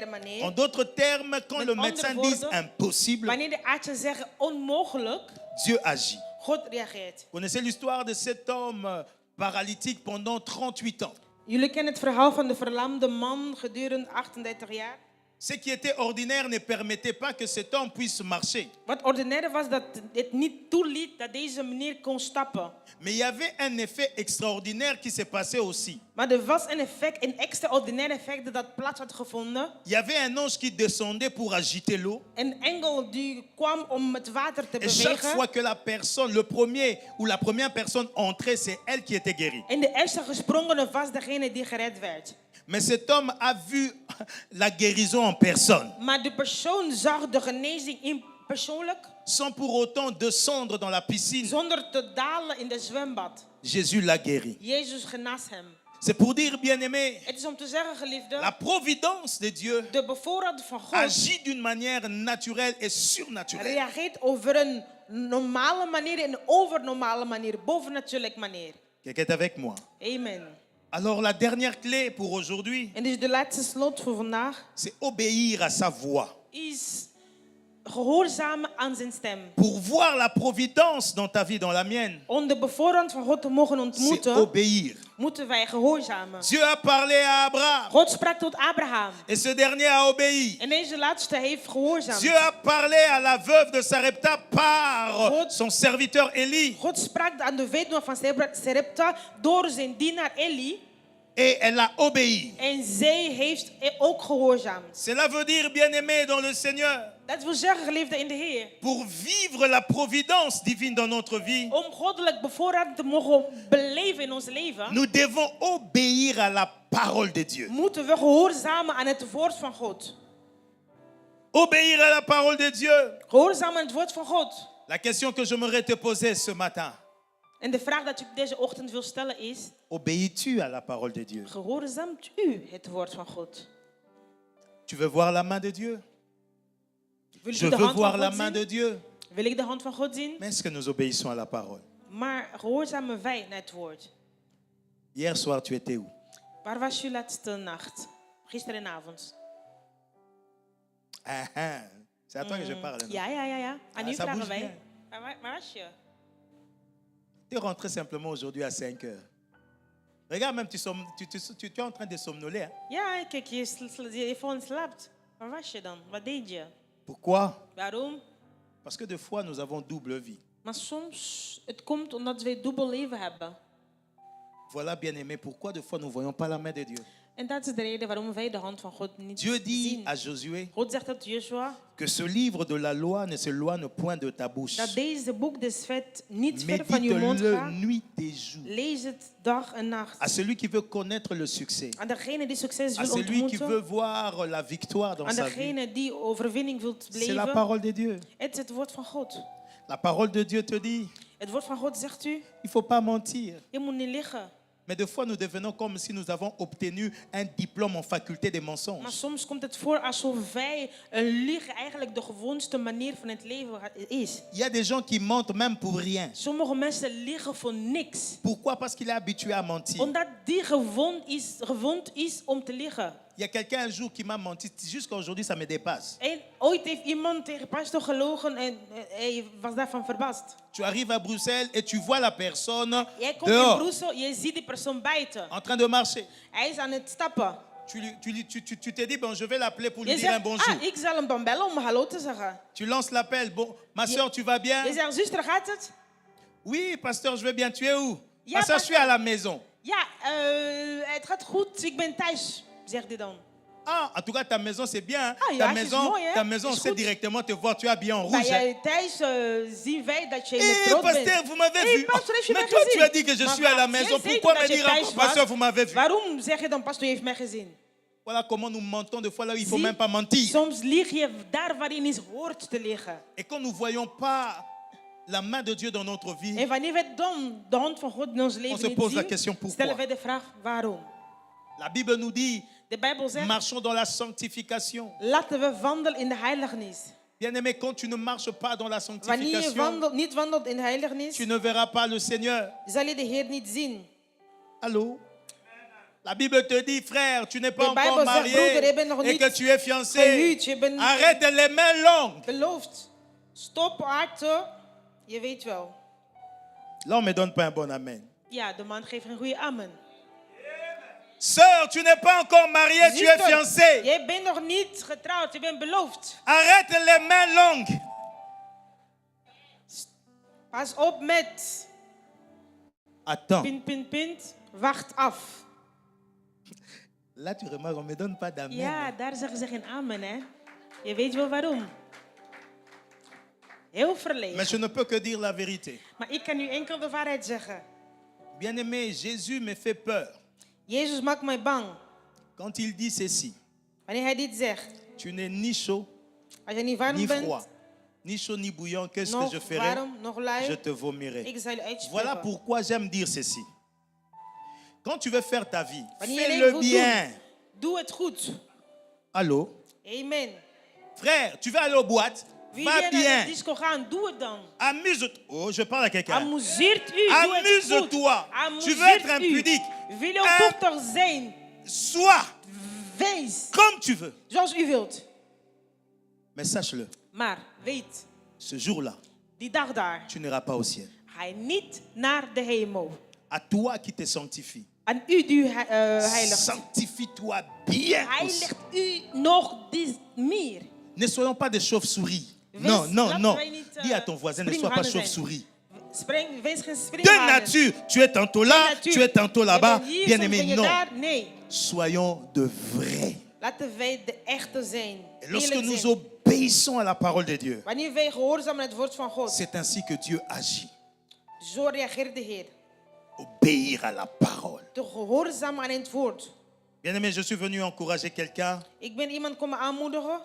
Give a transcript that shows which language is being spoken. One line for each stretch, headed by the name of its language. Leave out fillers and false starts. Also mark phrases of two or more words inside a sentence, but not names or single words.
French: En
Dutch: manier.
French: d'autres termes, quand
Dutch: Met
French: le
Dutch: andere
French: médecin
Dutch: woorden,
French: dit impossible,
Dutch: Wanneer de artsen zeggen onmogelijk,
French: Dieu agit.
Dutch: God reageert.
French: Vous connaissez l'histoire de cet homme paralytique pendant 38 ans.
Dutch: Jullie kennen het verhaal van de verlamde man gedurende 38 jaar.
French: Ce qui était ordinaire ne permettait pas que cet homme puisse marcher.
Dutch: Wat ordinair was dat het niet toeliet dat deze meneer kon stappen.
French: Mais il y avait un effet extraordinaire qui s'est passé aussi.
Dutch: Maar er was een effect, een extraordinair effect dat plaats had gevonden.
French: Il y avait un ange qui descendait pour agiter l'eau.
Dutch: Een engel die kwam om het water te
French: Et chaque
Dutch: bewegen.
French: fois que la personne, le premier ou la première personne entrait, c'est elle qui était guérie.
Dutch: En de eerste gesprongene was degene die gered werd.
French: Mais cet homme a vu la guérison en personne,
Dutch: Maar de persoon zag de genezing in persoonlijk,
French: sans pour autant descendre dans la piscine.
Dutch: zonder te dalen in de zwembad.
French: Jésus l'a guéri.
Dutch: Jezus genas hem.
French: C'est pour dire, bien-aimé,
Dutch: Het is om te zeggen, geliefde,
French: la providence de Dieu
Dutch: de bevoorraad van God
French: agit d'une manière naturelle et surnaturelle.
Dutch: reageert over een normale manier en een overnormale manier, bovennatuurlijke manier.
French: Quelqu'un est avec moi? Amen. Alors la dernière clé pour aujourd'hui,
Dutch: En dus de laatste slot voor vandaag
French: c'est obéir à sa voix.
Dutch: is gehoorzamen aan zijn stem.
French: Pour voir la providence dans ta vie, dans la mienne,
Dutch: Om de bevoorraad van God te mogen
French: c'est
Dutch: ontmoeten,
French: obéir.
Dutch: moeten wij gehoorzamen.
French: Dieu a parlé à Abraham
Dutch: God sprak tot Abraham.
French: et ce dernier a obéi.
Dutch: En deze laatste heeft gehoorzaamd.
French: Dieu a parlé à la veuve de Sarepta par
Dutch: God-
French: son serviteur Élie
Dutch: God sprak aan de weduwe van Sarepta door zijn dienaar Eli.
French: et elle a obéi.
Dutch: En zij heeft ook gehoorzaamd.
French: Cela veut dire, bien-aimé dans le Seigneur,
Dutch: Dat wil zeggen, geliefde in de Heer.
French: pour vivre la providence divine dans notre vie,
Dutch: Om goddelijk bevoorraad te mogen beleven in ons leven,
French: nous devons obéir à la parole de Dieu.
Dutch: moeten we gehoorzamen aan het woord van God.
French: Obéir à la parole de Dieu.
Dutch: Gehoorzamen aan het woord van God.
French: La question que j'aimerais te poser ce matin,
Dutch: En de vraag dat ik deze ochtend wil stellen is:
French: obéis-tu à la parole de Dieu?
Dutch: gehoorzaamt u het woord van God?
French: Tu veux voir la main de Dieu?
Dutch: Wil
French: Je
Dutch: u de
French: veux
Dutch: hand
French: voir
Dutch: van
French: la
Dutch: God
French: main de
Dutch: zien?
French: Dieu.
Dutch: Wil ik de hand van God zien?
French: Mais est-ce que nous obéissons à la parole?
Dutch: Maar gehoorzamen wij naar het woord?
French: Hier soir, tu étais où?
Dutch: Waar was u laatste nacht? Gisterenavond.
French: Ah, ah. C'est à toi que je parle. non?
Dutch: Ja. Aan u
French: ça
Dutch: vragen
French: bouge
Dutch: wij.
French: bien.
Dutch: Waar was je?
French: Tu es rentré simplement aujourd'hui à 5 heures. Regarde, même tu es en train de somnoler. Hein?
Dutch: Ja, kijk, je phone slaapt. Waar was je dan? Wat deed je?
French: Pourquoi?
Dutch: Waarom?
French: Parce que des fois, nous avons double vie.
Dutch: Maar soms, het komt omdat wij dubbel leven hebben.
French: Voilà, bien-aimé, pourquoi des fois nous ne voyons pas la main de Dieu.
Dutch: En dat is de reden waarom wij de hand van God niet
French: Dieu dit
Dutch: zien.
French: à Josué
Dutch: God zegt tot Joshua
French: que ce livre de la loi ne s'éloigne point de ta bouche.
Dutch: dat deze boek des wet niet ver van je mond
French: Médite-le
Dutch: gaat.
French: nuit et jour.
Dutch: Lees het dag en nacht.
French: À celui qui veut connaître le succès,
Dutch: Aan degene die succes
French: à
Dutch: wil
French: celui qui
Dutch: ontmoeten.
French: veut voir la victoire dans
Dutch: Aan
French: sa vie,
Dutch: degene die overwinning wilt
French: c'est la
Dutch: beleven.
French: parole de Dieu.
Dutch: Het is het woord van God.
French: La parole de Dieu te dit,
Dutch: Het woord van God zegt u,
French: il ne faut pas mentir.
Dutch: je moet niet liegen.
French: Mais des fois, nous devenons comme si nous avons obtenu un diplôme en faculté des
Dutch: Maar
French: mensonges.
Dutch: soms komt het voor alsof wij een liegen eigenlijk de gewoonste manier van het leven is.
French: Il y a des gens qui mentent même pour rien.
Dutch: Sommige mensen liegen voor niks.
French: Pourquoi? Parce qu'il est habitué à mentir.
Dutch: Omdat die gewond is om te liegen.
French: Il y a quelqu'un un jour qui m'a menti. Jusqu'à aujourd'hui, ça me dépasse.
Dutch: En ooit heeft iemand tegen pastor gelogen en hij was daarvan verbaasd.
French: Tu arrives à Bruxelles et tu vois la personne
Dutch: Jij komt in
French: dehors,
Dutch: Brussel, je ziet die persoon buiten.
French: en train de marcher.
Dutch: Hij is aan het stappen.
French: Tu te dis, bon, je vais l'appeler pour lui
Dutch: Je
French: dire un
Dutch: zegt,
French: bonjour.
Dutch: ik zal hem dan bellen om hallo te zeggen.
French: Tu lances l'appel. Bon, ma soeur, tu vas bien?
Dutch: Je zegt, zuster, gaat het?
French: Oui, pasteur, je vais bien. Tu es où?
Dutch: Ja,
French: Pasteur, je suis à la maison.
Dutch: Ja, het gaat goed, ik ben thuis, zegt hij dan.
French: Ah, en tout cas, ta maison, c'est bien.
Dutch: Ah, ja, het is mooi, hè?
French: Ta maison, on
Dutch: Is
French: sait
Dutch: goed.
French: directement te voir. Tu es habillé en
Dutch: Bij
French: rouge. Hein?
Dutch: jij thuis zien wij dat je in
French: Eh,
Dutch: het rood
French: pasteur,
Dutch: bent.
French: vous m'avez
Dutch: Hey,
French: vu.
Dutch: pastor, heeft je
French: Mais
Dutch: mij
French: toi, tu
Dutch: gezien?
French: as dit que je
Dutch: Maar
French: suis à la
Dutch: waar-
French: maison.
Dutch: jij zei
French: Pourquoi
Dutch: dat
French: me
Dutch: je
French: dire
Dutch: thuis
French: encore,
Dutch: was?
French: pasteur, vous m'avez vu?
Dutch: Waarom zeg je dan, pastor heeft mij gezien?
French: Voilà comment nous mentons des fois là où il ne faut
Dutch: Zie,
French: même pas mentir.
Dutch: soms lieg je daar waar je niet hoort te liggen.
French: Et quand nous ne voyons pas la main de Dieu dans notre vie,
Dutch: En wanneer we dan de hand van God in ons leven
French: se
Dutch: niet
French: pose la
Dutch: zien,
French: question pourquoi.
Dutch: stellen wij de vraag waarom.
French: la Bible nous dit,
Dutch: De Bijbel zegt,
French: marchons dans la sanctification.
Dutch: laten we wandelen in de heilignis.
French: Bien-aimé, quand tu ne marches pas dans la
Dutch: Wanneer je
French: sanctification,
Dutch: niet wandelt in de heilignis,
French: tu ne verras pas le Seigneur.
Dutch: zal je de Heer niet zien.
French: Allô? La Bible te dit, frère, tu n'es pas
Dutch: De Bijbel
French: encore
Dutch: zegt,
French: marié
Dutch: broeder, je bent nog
French: et
Dutch: niet
French: que tu es fiancé.
Dutch: gehuwd, je bent
French: Arrête les mains longues.
Dutch: beloofd. Stop harten, je weet wel.
French: Là, on ne me donne pas un bon amen.
Dutch: Ja, de man geeft een goede amen.
French: Sœur, tu n'es pas encore mariée, tu es
Dutch: Zuster,
French: fiancée.
Dutch: jij bent nog niet getrouwd, je bent beloofd.
French: Arrête les mains longues.
Dutch: Pas op met
French: Attends.
Dutch: pint. Wacht af.
French: Là, tu remarques, on ne me donne pas d'amen.
Dutch: Ja, daar zeggen ze geen amen, hè. Je weet wel waarom. Heel verlegen.
French: Mais je ne peux que dire la vérité.
Dutch: Maar ik kan nu enkel de waarheid zeggen.
French: Bien-aimé, Jésus me fait peur
Dutch: Jezus maakt mij bang.
French: quand il dit ceci.
Dutch: Wanneer hij dit zegt.
French: Tu n'es ni chaud,
Dutch: Als je niet warm
French: ni
Dutch: bent,
French: froid, ni chaud, ni bouillant. Qu'est-ce que
Dutch: nog
French: je ferai?
Dutch: warm, nog
French: Je
Dutch: lui,
French: te vomirai.
Dutch: ik zal je uitspreken.
French: Voilà pourquoi j'aime dire ceci. Quand tu veux faire ta vie,
Dutch: Wanneer je leven
French: fais-le
Dutch: wilt
French: bien.
Dutch: doen, doe het goed.
French: Allô? Amen. Frère, tu veux aller aux boîtes?
Dutch: Wie
French: Va
Dutch: wil naar de
French: bien.
Dutch: disco gaan, doe het dan.
French: Amuse-toi. Oh, je parle à quelqu'un.
Dutch: Amuseert u, doe het goed.
French: Amuse-toi. Tu veux
Dutch: Amuseert
French: être
Dutch: u.
French: impudique.
Dutch: Wil je dochter zijn?
French: Sois
Dutch: Wees
French: comme tu veux.
Dutch: zoals u wilt.
French: Mais sache-le,
Dutch: Maar weet,
French: ce jour-là,
Dutch: die dag daar,
French: tu n'iras pas au ciel.
Dutch: ga je niet naar de hemel.
French: À toi qui te sanctifie.
Dutch: Aan u die heiligt.
French: Sanctifie-toi bien. aussi.
Dutch: Heiligt u nog meer.
French: Ne soyons pas des chauves-souris.
Dutch: Wees-
French: Non, non,
Dutch: laten
French: non.
Dutch: wij niet,
French: Dis à ton voisin, ne sois pas
Dutch: springhanen zijn.
French: chauve-souris.
Dutch: Wees geen
French: De
Dutch: springhanen.
French: nature, tu es tantôt là,
Dutch: Natuur.
French: tu es tantôt là-bas.
Dutch: Je bent hier,
French: Bien
Dutch: soms
French: aimé,
Dutch: ben je
French: non.
Dutch: daar. Nee,
French: Soyons de vrais.
Dutch: laten wij de echte zijn.
French: Et lorsque
Dutch: Eerlijk
French: nous
Dutch: zijn.
French: obéissons à la parole de Dieu,
Dutch: Wanneer wij gehoorzamen aan het woord van God,
French: c'est ainsi que Dieu agit.
Dutch: zo reageert de Heer.
French: Obéir à la parole.
Dutch: Te gehoorzamen aan het woord.
French: Bien aimé, je suis venu encourager quelqu'un.
Dutch: Ik ben iemand komen aanmoedigen.